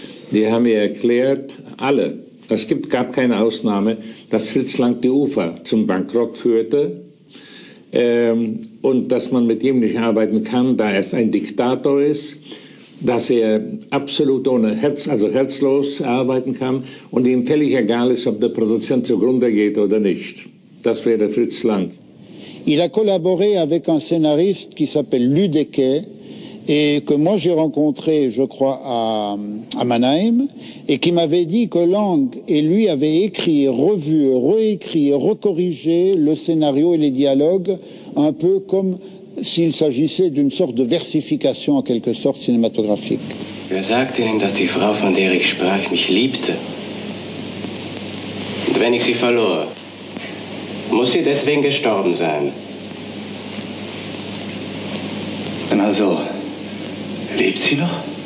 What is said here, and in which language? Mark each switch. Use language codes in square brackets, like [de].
[de] Die haben mir erklärt, alle, gab keine Ausnahme, dass Fritz Lang die UFA zum Bankrott führte und dass man mit ihm nicht arbeiten kann, da er ein Diktator ist, dass er absolut ohne Herz, also herzlos arbeiten kann und ihm völlig egal ist, ob der Produzent zugrunde geht oder nicht. Das wäre Fritz Lang. [fr] Il a collaboré avec un scénariste qui s'appelle Lüdecke et que moi j'ai rencontré, je crois, à Mannheim et qui m'avait dit que Lang et lui avaient écrit, revu, réécrit, recorrigé le scénario et les dialogues un peu comme s'il s'agissait d'une sorte de versification en quelque sorte cinématographique. [de] Wer sagt Ihnen, dass die Frau, von der ich sprach, mich liebte? Und wenn ich sie verlor, muss sie deswegen gestorben sein? Dann also, lebt sie noch?